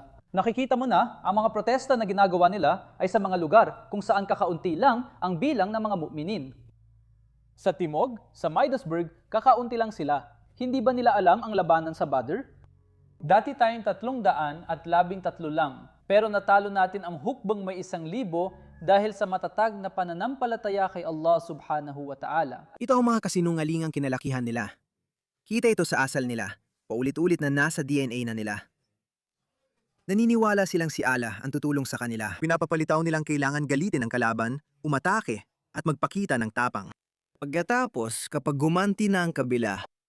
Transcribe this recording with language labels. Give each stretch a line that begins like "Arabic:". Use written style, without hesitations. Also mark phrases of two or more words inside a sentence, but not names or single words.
Filipino: Nakikita mo na, ang mga protesta na ginagawa nila ay sa mga lugar kung saan kakaunti lang ang bilang ng mga mu'minin. Sa Timog, sa Middlesbrough, kakaunti lang sila. Hindi ba nila alam ang labanan sa Badr? Dati tayong 313 lang, pero natalo natin ang hukbang may 1,000 dahil sa matatag na pananampalataya kay Allah
Arabic: سبحانه وتعالى.
Filipino: Ito ang mga kasinungalingang kinalakihan nila. Kita ito sa asal nila, paulit-ulit na nasa DNA na nila. Naniniwala silang si Allah ang tutulong sa kanila. Pinapapalitaw nilang kailangan galitin ang kalaban, umatake, at magpakita ng tapang. Pagkatapos, kapag gumanti na ang kabila,